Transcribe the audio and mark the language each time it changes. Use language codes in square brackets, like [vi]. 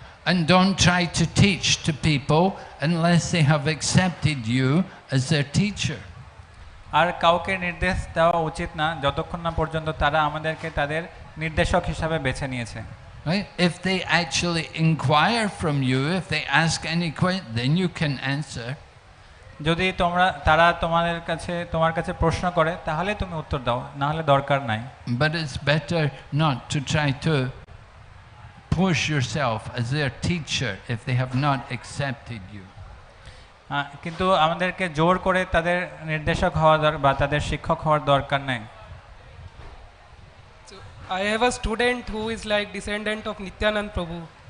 [en] And don't try to teach to people unless they have accepted you as their teacher. [bn] আর কাউকে নির্দেশ দেওয়া উচিত না যতক্ষণ না পর্যন্ত তারা আমাদেরকে তাদের নির্দেশক হিসাবে বেছে নিয়েছে। [en] Right? If they actually inquire from you, if they ask any question, then you can answer. [bn] যদি তারা তোমার কাছে প্রশ্ন করে তাহলে তুমি উত্তর দাও, না হলে দরকার নাই। [en] But it's better not to try to push yourself as their teacher if they have not accepted you. [bn] কিন্তু আমাদেরকে জোর করে তাদের নির্দেশক হওয়া বা তাদের শিক্ষক হওয়ার দরকার নাই। [en] So I have a student who is like descendant of Nityanand Prabhu.